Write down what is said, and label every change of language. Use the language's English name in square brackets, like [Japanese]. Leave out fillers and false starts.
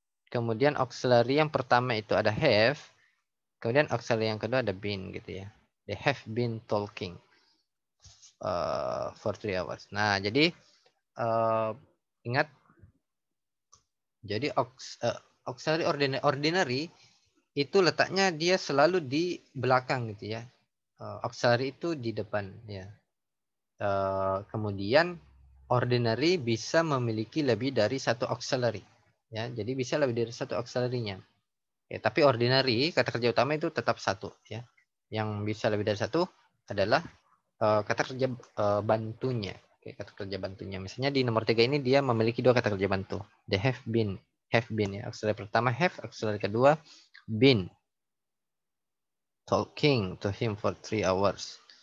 [Indonesian] Kemudian auxiliary yang pertama itu ada have. Kemudian auxiliary yang kedua ada been gitu ya. [English] They have been talking for 3 hours. [Indonesian] Nah, jadi ingat. Jadi auxiliary ordinary itu letaknya dia selalu di belakang gitu ya. Auxiliary itu di depan ya. Kemudian ordinary bisa memiliki lebih dari satu auxiliary ya. Jadi bisa lebih dari satu auxiliary-nya. Ya, tapi ordinary kata kerja utama itu tetap satu ya. Yang bisa lebih dari satu adalah kata kerja bantunya. Oke, kata kerja bantunya. Misalnya di nomor 3 ini dia memiliki 2 kata kerja bantu. [English] They have been ya. [Indonesian] Auxiliary pertama have, auxiliary kedua [English] been talking to him for 3 hours.